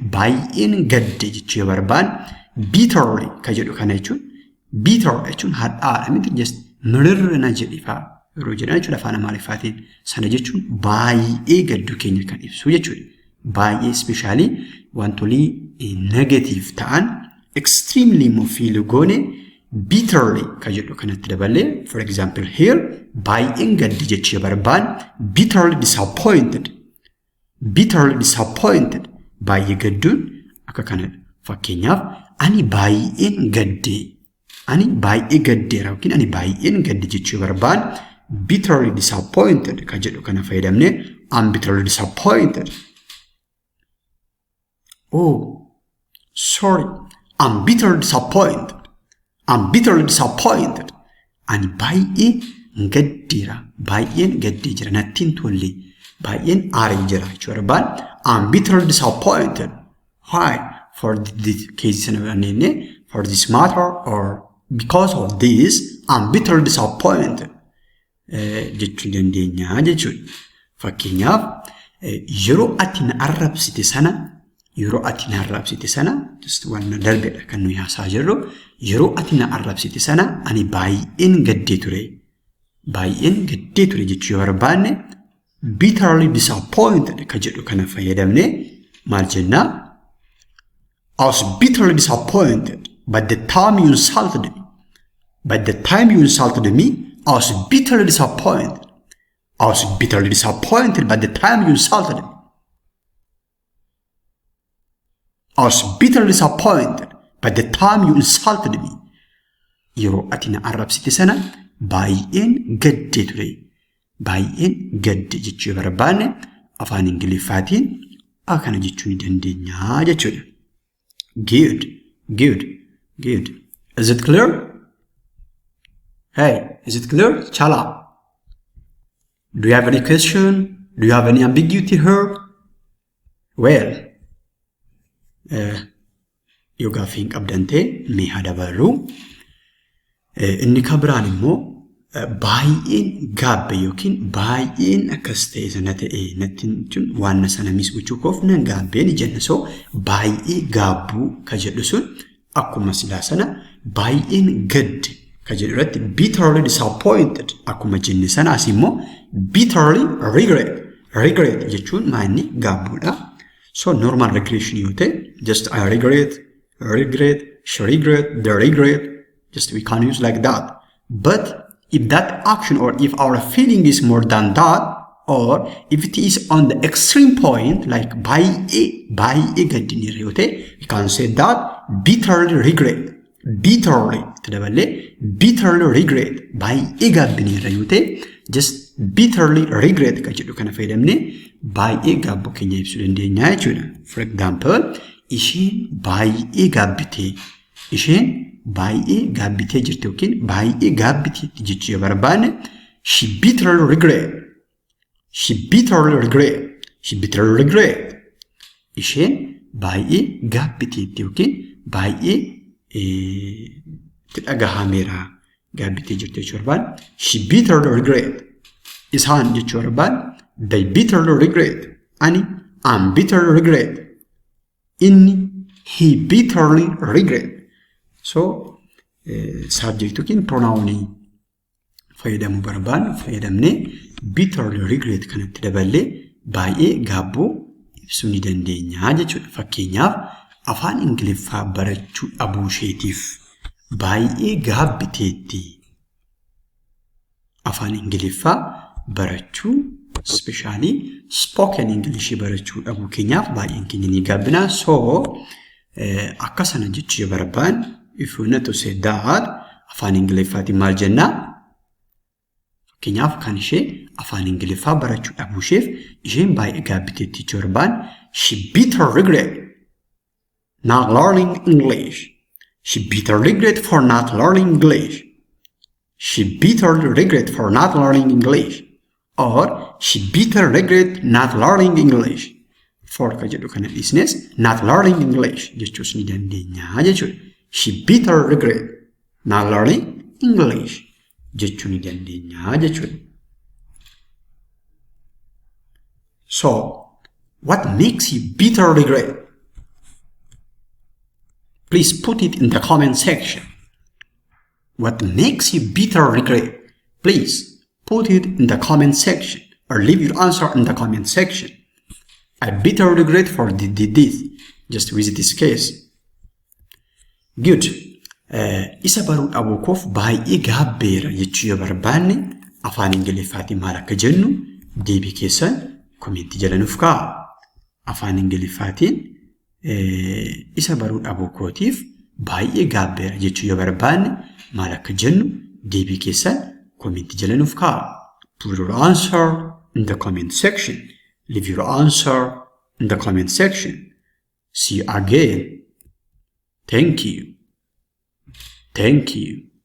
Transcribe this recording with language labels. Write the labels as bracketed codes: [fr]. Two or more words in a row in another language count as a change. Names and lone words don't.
[om] Baay'een gadde jechuu yoo barbaanne bitterly ka jedhu kana jechuun bitter jechuun hadhaadha miti just mirirrina jedhifaa yeroo jedhan jechuudha afaan Amaariffaatiin. Sana jechuun baay'ee gadduu keenya kan ibsu jechuudha. Baay'ee especially wantolii negative ta'an extremely immoo feel goone bitterly ka jedhu kanatti dabalee [en] for example here [om] baay'een gaddi jechuu barbaanne [en] bitterly disappointed. Bitterly disappointed [om] baay'ee gadduun akka kanadha. Fakkeenyaaf ani baay'een gaddee. Ani baay'ee gaddeera yookiin ani baay'een gaddi jechuu barbaanne [en] bitterly disappointed [om] ka jedhu kana fayyadamne [en] I'm bitterly disappointed. Oh, sorry. I'm bitterly disappointed. I'm bitterly disappointed. [om] Ani baay'ee gaddeera. Baay'een gaddee jira. Nattiin tolle. Baay'een aaree jira jechuu barbaanne [en] I'm bitterly disappointed. Why? For this case for this matter or because of this, I'm bitterly disappointed. [om] Jechuu dandeenya jechuudha. Fakkeenyaaf yeroo ati na arrabsite sana just waan darbeedha kan nuyi haasaa jirru yeroo ati na arrabsite sana ani baay'een gaddee ture jechuu yoo barbaanne [en] bitterly disappointed [om] ka jedhu kana fayyadamne maal jennaa? [en] I was bitterly disappointed By the time you insulted me, by the time you insulted me, I was bitterly disappointed. I was bitterly disappointed by the time you insulted me. I was bitterly disappointed by the time you insulted me. [om] Yeroo ati na arrabsite sana baay'een gaddee ture. Baay'een gadde jechuu barbaanne afaan Ingiliffaatiin akkana jechuu ni dandeenya jechuudha. [en] Good, good, good. Is it clear? Hey, is it clear? Chala. Do you have any question? Do you have any ambiguity here? Well, [om] yoo gaaffii hin qabdan ta'e mee haa dabarru. Inni kabiraan immoo baay'een gaabbe yookiin baay'een akkas ta'e sana ta'e natti jechuun waan sana misgochuu koof nan gaabbeen jenna. So baay'ee gaabbuu ka jedhu sun akkuma silaa sana baay'een gadde ka jedhu irratti [en] bitterly disappointed [om] akkuma jenne sanaas immoo [en] bitterly regret [om] jechuun maanni gaabbuudha. [en] So normal regression [om] yoo ta'e [en] just I regret, she regret, they regret. Just we can use like that. But if that action or if our feeling is more than that, or if it is on the extreme point, like by a gadiniriote, we can say that bitterly regret. Bitterly regret. By a gadiniriote, just bitterly regret. [om] Kajidu kana faydamne by a gabbu kenya ibsudendenya jechuudha. [en] For example, [om] isheen baay'ee gaabbite. Isheen baay'ee gaabbitee jirti yookiin baay'ee gaabbiteetti jechuu yoo barbaanne [en] she bitterly regret. [om] Isheen baay'ee gaabbiteetti yookiin baay'ee itti dhagahameera gaabbitee jirti jechuu barbaanne [en] she bitterly regret. [om] Isaan jechuu barbaanne [en] they bitterly regret. [om] Ani [en] I'm bitterly regret. [om] Inni [en] he bitterly regret. [om] So, subject yookiin pronoun fayyadamuu barbaannu fayyadamnee [en] bitterly regret [om] kanatti daballee baay'ee gaabbuu ibsuu ni dandeenya jechuudha. Fakkeenyaaf afaan Ingiliffaa barachuu dhabuu isheetiif baay'ee gaabbiteetti. Afaan Ingiliffaa barachuu especially [en] spoken English [om] barachuu dhabuu keenyaaf baay'een keenya ni gaabbina. [en] So, [om] akkasana jechuu yoo barbaanne [en] if you want to say that, [om] afaan Ingiliffaatiin maal jenna? Fakkeenyaaf kan ishee afaan Ingiliffaa barachuu dhabuu isheef isheen baay'ee gaabbiteetti jechuu barbaanne [en] she bitterly regret not learning English. She bitterly regret for not learning English. She bitterly regret for not learning English. Or she bitterly regret not learning English. [om] For ka jedhu kana business [en] not learning English [om] jechuus ni dandeenya jechuudha. [en] She bitterly regret not learning English [om] jechuu ni dandeenya jechuudha. [en] So, what makes you bitterly regret? Please put it in the comment section. What makes you bitterly regret? Please put it in the comment section or leave your answer in the comment section. I bitterly regret for this. Just visit this case. Good. [om] Isa baruu dhabuu koof baay'ee gaabbeera jechuu yoo barbaanne afaan Ingiliffaatiin maal akka jennu deebii keessan komentii jala nuuf kaa'a. Afaan Ingiliffaatiin isa baruu dhabuu kootiif baay'ee gaabbeera jechuu yoo barbaanne maal akka jennu deebii keessan komentii jala nuuf kaa'a. [en] Put your answer in the comment section. Leave your answer in the comment section. See you again. Thank you.